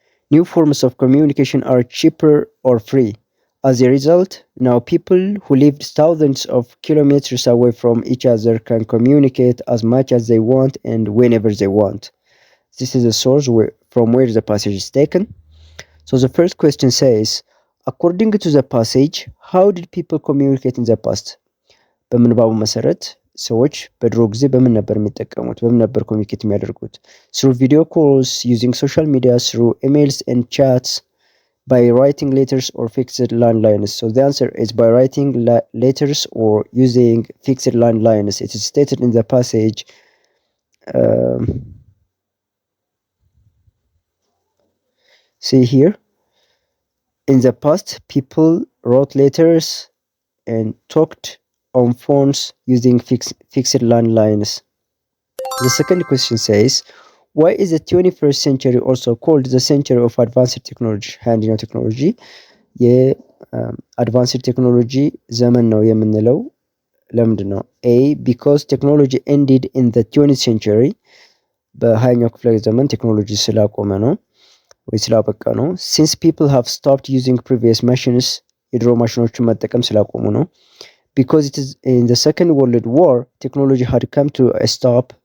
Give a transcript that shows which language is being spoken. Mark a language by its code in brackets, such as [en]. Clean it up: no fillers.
[en] New forms of communication are cheaper or free. As a result, now people who lived thousands of kilometers away from each other can communicate as much as they want and whenever they want. This is the source from where the passage is taken. So the first question says, according to the passage, how did people communicate in the past? [am] በምንባቡ መሰረት ሰዎች በድሮ ጊዜ በምን ነበር የሚጠቀሙት? በምን ነበር ኮሚኒኬት የሚያደርጉት? [en] Through video calls, using social media, through emails and chats, by writing letters or fixed landlines. So the answer is by writing letters or using fixed landlines. It is stated in the passage. See here. In the past, people wrote letters and talked on phones using fixed landlines. The second question says, why is the 21st century also called the century of advanced technology? [am] አንደኛው ቴክኖሎጂ የአድቫንስድ ቴክኖሎጂ ዘመን ነው የምንለው ለምንድን ነው? [en] A, because technology ended in the 20th century. [am] በ20ኛው ክፍለ ዘመን ቴክኖሎጂ ስላቆመ ነው ወይ ስላበቃ ነው። [en] Since people have stopped using previous machines, [am] የድሮ ማሽኖችን መጠቀም ስላቆሙ ነው። [en] Because it is in the Second World War, technology had come to a stop.